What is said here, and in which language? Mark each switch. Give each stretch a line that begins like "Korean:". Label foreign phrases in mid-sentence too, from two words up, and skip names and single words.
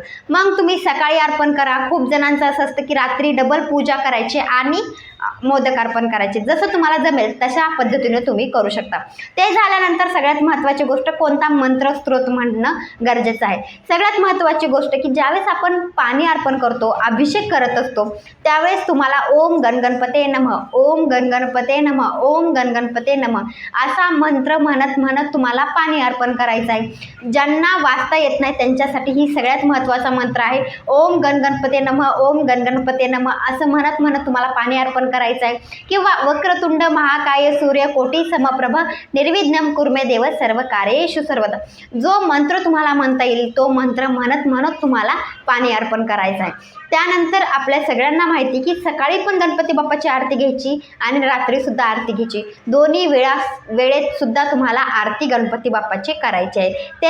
Marathi: मग तुम्ही सकाळी अर्पण करा। खूप जणांचं असं असतं की रात्री डबल पूजा करायची आणि मोदक अर्पण करायचे, जसं तुम्हाला जमेल तशा पद्धतीने तुम्ही करू शकता। ते झाल्यानंतर सगळ्यात महत्त्वाची गोष्ट, कोणता मंत्र स्त्रोत म्हणणं गरजेचं आहे। सगळ्यात महत्त्वाची गोष्ट की ज्यावेळेस आपण पाणी अर्पण करतो, अभिषेक करत असतो, त्यावेळेस तुम्हाला
Sanskrit: ओम गणगणपते नमः, ओम गणगणपते नमः, ओम गणगणपते नमः
Marathi: असा मंत्र म्हणत तुम्हाला पाणी अर्पण करायचं आहे। ज्यांना वाचता येत नाही त्यांच्यासाठी ही सगळ्यात महत्त्वाचा मंत्र आहे।
Sanskrit: ओम गणगणपते नमः, ओम गणगणपते नमः
Marathi: असं म्हणत तुम्हाला पाणी अर्पण करायचं आहे।
Sanskrit: किंवा वक्रतुंड महाकाय सूर्य कोटी समप्रभ निर्विघ्नं कुर्मे देव सर्व कार्येषु सर्वदा,
Marathi: जो मंत्र तुम्हाला म्हणता येईल तो मंत्र म्हणत तुम्हाला पाणी अर्पण करायचं आहे। त्यानंतर आपल्या सगळ्यांना माहिती की सकाळी पण गणपती बाप्पाची आरती घ्यायची आणि रात्री सुद्धा आरती घ्यायची। दोन्ही वेळेत सुद्धा तुम्हाला आरती गणपती बाप्पाची करायची आहे।